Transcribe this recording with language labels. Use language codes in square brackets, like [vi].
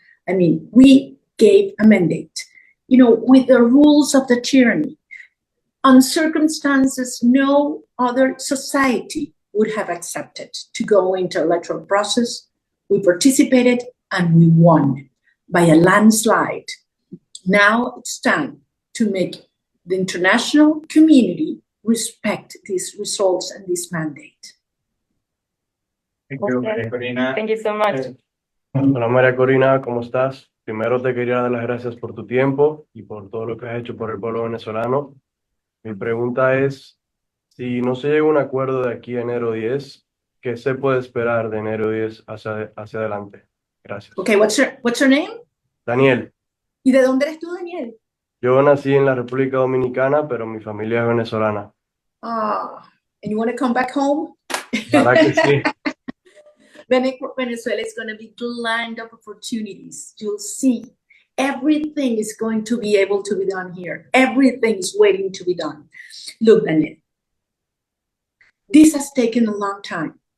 [en] I mean, we gave a mandate, with the rules of the tyranny, on circumstances no other society would have accepted to go into electoral process. We participated and we won by a landslide. Now it's time to make the international community respect these results and this mandate. Thank you, María Corina. Thank you so much. [es] Hola María Corina, ¿cómo estás? Primero te quería dar las gracias por tu tiempo y por todo lo que has hecho por el pueblo venezolano. Mi pregunta es, si no se llega a un acuerdo de aquí a enero 10, ¿qué se puede esperar de enero 10 hacia adelante? Gracias. [en] Okay, what's your name? [es] Daniel, ¿Y de dónde eres tú, Daniel? yo nací en la República Dominicana, pero mi familia es venezolana. [en] And you want to come back home? [es] ¿Verdad que sí? [en] Venezuela is going to be the land of opportunities. You'll see everything is going to be able to be done here. Everything is waiting to be done. Look, Daniel, this has taken a long time.